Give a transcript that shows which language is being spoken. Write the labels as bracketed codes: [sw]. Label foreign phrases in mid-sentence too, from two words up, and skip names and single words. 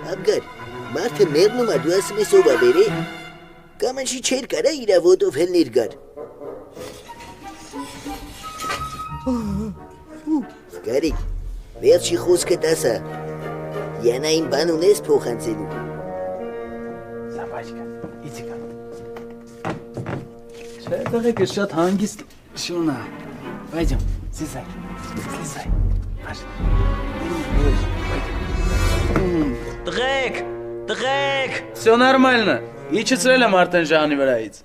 [hy] Աբգար, մարդը մեռնում է, դու ասում ես ով է բերե։ Կամ ինչի չէր կարա իր ոտով հելներ գար։ Գարիկ, վերջի խոսքը դասա։ Յանային բան ունես փոխանցելու։ [ru] Собачка, иди ко мне. [hy] Չէ, տղեկը շատ հանգիստ շուն է։ [ru] Пойдем, слезай, слезай. [hy] Տղեկ, տղեկ, [ru] Все нормально. [hy] Իջեցրել եմ արդեն Ժանի վրայից։